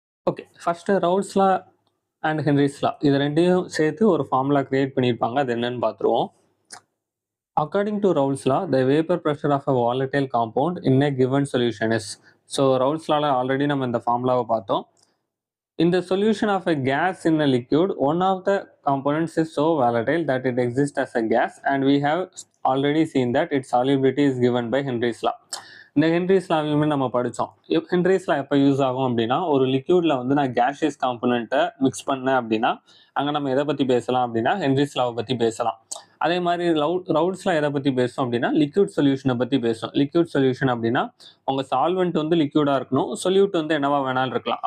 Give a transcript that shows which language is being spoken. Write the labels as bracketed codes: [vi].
[ta] Okay, first ரவுல்ஸ்லா and ஹென்ரிஸ்லா இது ரெண்டையும் சேர்த்து ஒரு ஃபார்முலா கிரியேட் பண்ணியிருப்பாங்க. அது என்னன்னு பார்த்துருவோம். [en] According to Raoult's law the vapour pressure of a volatile compound in a given solution is. [ta] So ரவுல்ஸ்லால already நம்ம இந்த ஃபார்முலாவை பார்த்தோம். [en] In the solution of a gas in a liquid, one of the components is so volatile that it exists as a gas, and we have already seen that its solubility is given by Henry's law. [ta] இந்த Henry's லாவையுமே நம்ம படித்தோம். Henry's லா எப்போ use ஆகும் அப்படின்னா, ஒரு லிக்யூடில் வந்து நான் gaseous காம்பனண்ட்டை mix பண்ணேன் அப்படின்னா அங்கே நம்ம எதை பற்றி பேசலாம் அப்படின்னா ஹென்ரிஸ் லாவை பற்றி பேசலாம். அதே மாதிரி ரவுல்ஸ்லா எதை பற்றி பேசும் அப்படின்னா லிக்யூட் சொல்யூஷனை பற்றி பேசும். லிக்யூட் சொல்யூஷன் அப்படின்னா உங்கள் சால்வெண்ட் வந்து லிக்யூடாக இருக்கணும், சொல்யூட் வந்து என்னவா வேணாலும் இருக்கலாம்.